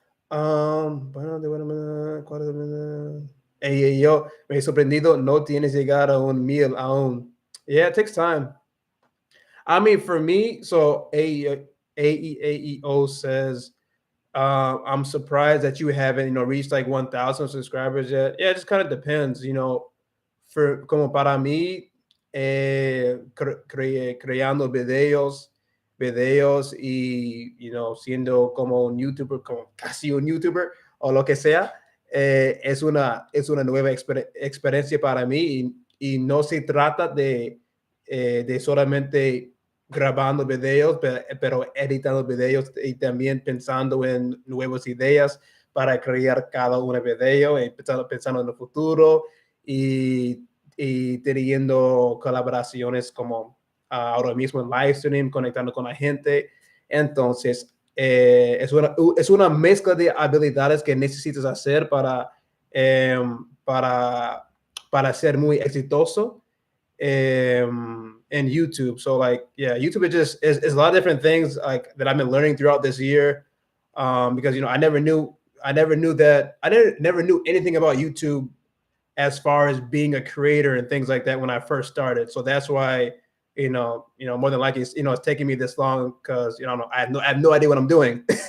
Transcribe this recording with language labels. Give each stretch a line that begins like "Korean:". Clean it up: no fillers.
Spanish: Hey, yo, me he sorprendido, no tienes llegar a 1,000 aún.
English: Yeah, it takes time. I mean, for me, so AEO says, I'm surprised that you haven't, reached like 1,000 subscribers yet. Yeah, it just kind of depends, For
Spanish: como para mí, creando videos y, siendo como un YouTuber, como casi un YouTuber o lo que sea, es una nueva experiencia para mí y no se trata de solamente grabando videos, pero editando videos y también pensando en nuevas ideas para crear cada un video, y pensando en el futuro y, y teniendo colaboraciones como ahora mismo en Livestream, conectando con la gente. Entonces, es una mezcla de habilidades que necesitas hacer para, para ser muy exitoso in YouTube.
English: So like, yeah, YouTube is a lot of different things like that I've been learning throughout this year. Because I never knew that never knew anything about YouTube as far as being a creator and things like that when I first started. So that's why more than likely it's taking me this long because I have no idea what I'm doing.